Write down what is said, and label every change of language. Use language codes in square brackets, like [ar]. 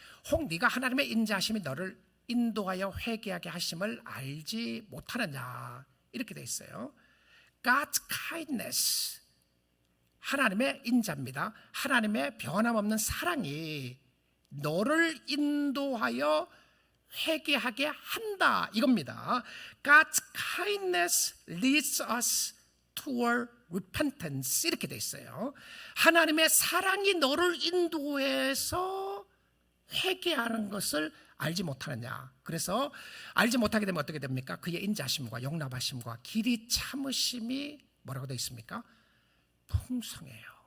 [ko] 혹 네가 하나님의 인자하심이 너를 인도하여 회개하게 하심을 알지 못하느냐, 이렇게 되어 있어요. [en] God's kindness, [ko] 하나님의 인자입니다. 하나님의 변함없는 사랑이 너를 인도하여 회개하게 한다, 이겁니다. [en] God's kindness leads us toward repentance, [ko] 이렇게 돼 있어요. 하나님의 사랑이 너를 인도해서 회개하는 것을 알지 못하느냐. 그래서 알지 못하게 되면 어떻게 됩니까? 그의 인자심과 용납하심과 길이 참으심이 뭐라고 되어 있습니까? 풍성해요.